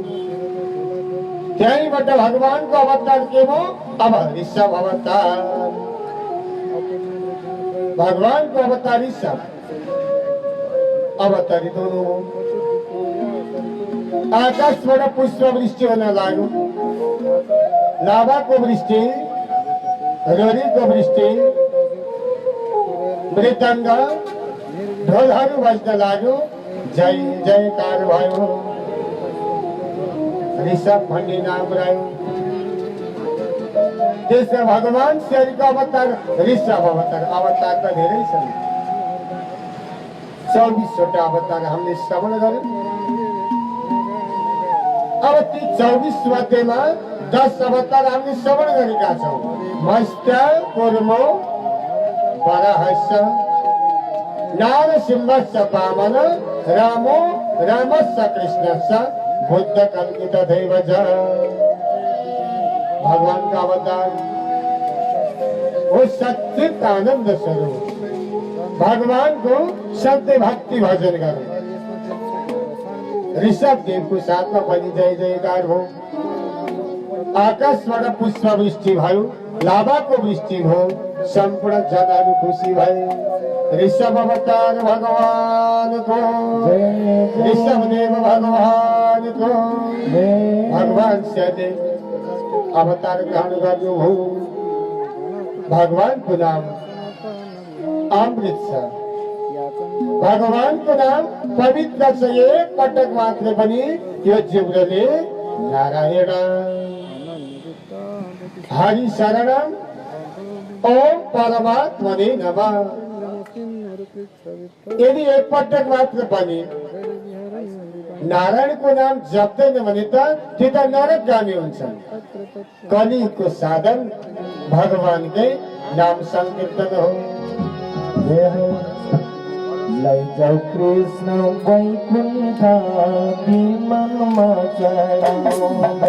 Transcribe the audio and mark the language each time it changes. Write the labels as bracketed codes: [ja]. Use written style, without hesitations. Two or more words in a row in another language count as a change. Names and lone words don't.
[ne] त्यहीबाट भगवानको अवतार के हो? अब ऋषभ अवतार। भगवानको अवतार ऋषभ अवतरित हुनुभयो। आकाशबाट पुष्पवृष्टि हुन लाग्यो। लाभाको वृष्टि, रोरीको वृष्टि, मृदङ्ग ढोलहरू बज्न लाग्यो। जय जयकार भयो। ऋषभ भन्ने नाम रह्यो। त्यसमा भगवान श्रीको अवतार ऋषभ अवतार। अवतार त धेरै छन्, 24वटा अवतार हामीले श्रवण गर्यौं। अब ती 24 मध्येमा 10 अवतार हामीले श्रवण गरेका छौँ। [sa] मत्स्य, कुर्मो, वराहस्य, नारसिंहश्च वामन, रामो रामस्य कृष्णस्य, बुद्ध कल्कित दैवज। [hi] भगवान का अवतार वो सच्चित आनंद स्वरूप। भगवान को सत्य भक्ति भजन करो। [ne] ऋषभ देव को साथ में पनि जय जयकार हो। आकाशबाट पुष्पवृष्टि भयो, लाभाको वृष्टि भयो, सम्पूर्ण जनहरू खुसी भए। ऋषभ अवतार भगवान को, ऋषभ देव भगवान को। भगवान सदैव अवतार ग्रहण गर्नु हो। भगवान को नाम अमृत छ। भगवान को नाम पवित्र छ। एक पटक मात्र पनि यो जिब्रोले [sa] नारायण हरि शरणम ओम परमात्मने नमः। [ne] यदि एक पटक मात्र पनि नारायण को नाम जप्दैन भने त त्यो त नरकगामी हुन्छन्। कलियुगको साधन भगवानकै नाम संकीर्तन हो। लैजाऊ कृष्ण वैकुण्ठ विमानमा चढाउँदै।